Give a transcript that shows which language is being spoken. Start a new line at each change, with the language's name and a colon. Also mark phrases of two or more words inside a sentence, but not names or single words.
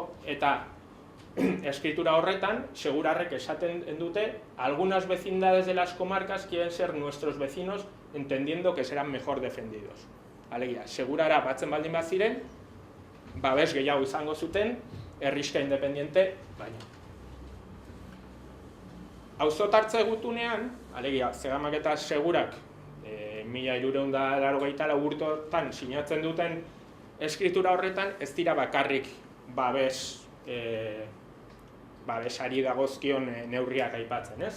Basque: Eta escritura horretan, segurarrek esaten dute,
Spanish: algunas vecindades de las comarcas quieren ser nuestros vecinos entendiendo que serán mejor defendidos.
Basque: Alegia, segurara batzen baldin baziren, babes gehiago izango zuten, herriska independiente baina. Auzotartze gutunean, alegia, Zegamak eta Segurak 1384 urteotan sinatzen duten eskritura horretan ez dira bakarrik babesari dagozkion neurriak aipatzen, ez?